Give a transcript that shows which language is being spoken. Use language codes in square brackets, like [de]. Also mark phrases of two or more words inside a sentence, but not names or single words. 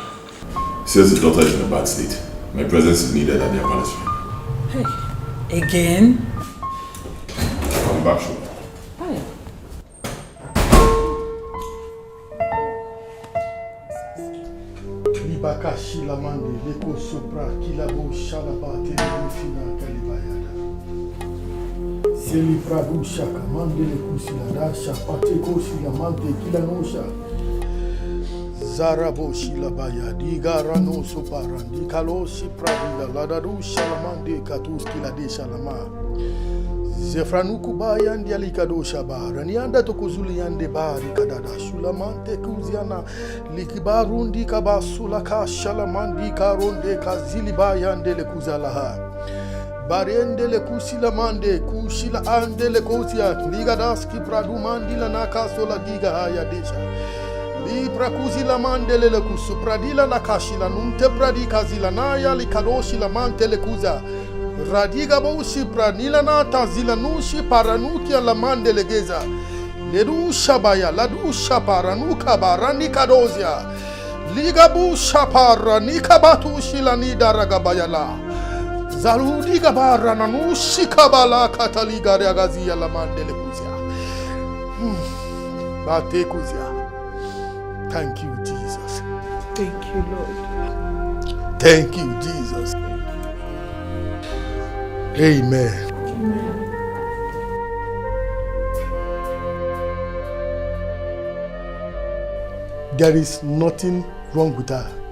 [en] He says the daughter is in a bad state. My presence is needed at their palace. Hey, again? Come back, sure. Libaka Shilamande, Leko Sopra, Kilabo Shalabate, Lefina Kalibayada. Seli Pradu Shaka, Mandele Kusilada, Shapateko Shilamante, Kilanosha. Zarabo Shilabaya, Diga Rano Soparandi, Kaloshi Pradila, Ladadu Shalamande, Katus Kilade Shalama. Zefranuku Bayan Dialikado Shaba, Ranianda Tokuzulian de Bari Kadada, Shulamante Kuziana, Likibarundi Kabasulaka, Shalamandi Karonde, Kazilibayan de Lekuzalaha. Barende le Kusilamande, Kushila Ande le Kosia, Ligadaski Pradumandi Lanaka Sola Giga Hayadesha. Li prakuzi la mandele le kusu pradila la kashila nunte pradika zilanaya li kadoshi la mante le kuza radiga baushi pranila na tazila nushi paranukia la mandele geza ledu shabaya ladu shaparanuka barani kadozia ligabu shapara nikabatu shila nida ragabayala zarudi gabara nanushi kabala kataliga reagazia la mandele kuzia bate kuzia. Thank you, Jesus. Thank you, Lord. Thank you, Jesus. Amen. There is nothing wrong with her.